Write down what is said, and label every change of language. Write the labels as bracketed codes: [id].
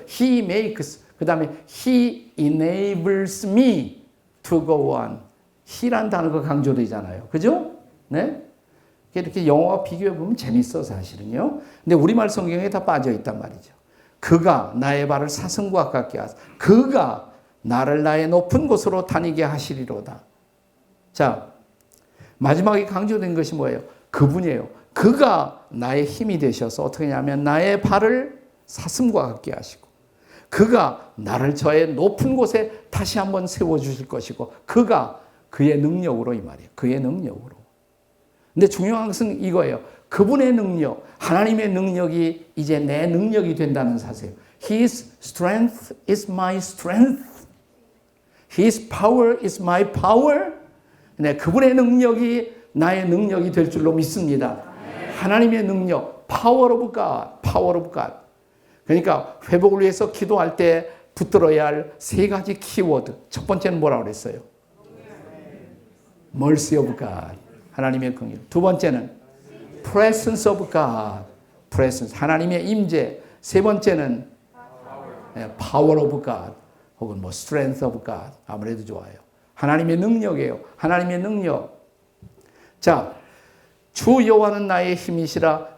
[en] He makes, [ko] 그 다음에 [en] He enables me to go on. [ko] He란 단어가 강조되잖아요. 그죠? 네? 이렇게 영어와 비교해보면 재밌어, 사실은요. 근데 우리말 성경에 다 빠져있단 말이죠. 그가 나의 발을 사슴과 같게 하사 그가 나를 나의 높은 곳으로 다니게 하시리로다. 자, 마지막에 강조된 것이 뭐예요? 그분이에요. 그가 나의 힘이 되셔서 어떻게 하냐면 나의 발을 사슴과 같게 하시고 그가 나를 저의 높은 곳에 다시 한번 세워주실 것이고 그가 그의 능력으로 이 말이에요. 그의 능력으로. 근데 중요한 것은 이거예요. 그분의 능력, 하나님의 능력이 이제 내 능력이 된다는 사실이에요. [en] His strength is my strength. His power is my power. [ko] 네, 그분의 능력이 나의 능력이 될 줄로 믿습니다. 하나님의 능력, [en] power of God, power of God. [ko] 그러니까 회복을 위해서 기도할 때 붙들어야 할 세 가지 키워드. 첫 번째는 뭐라고 그랬어요? [en] Mercy of God, [ko] 하나님의 긍휼. 두 번째는 [en] Presence of God, [ko] Presence, 하나님의 임재. 세 번째는 [en] Power of God, [ko] 혹은 뭐 [en] Strength of God, [ko] 아무래도 좋아요. 하나님의 능력이에요. 하나님의 능력. 자, 주 여호와는 나의 힘이시라.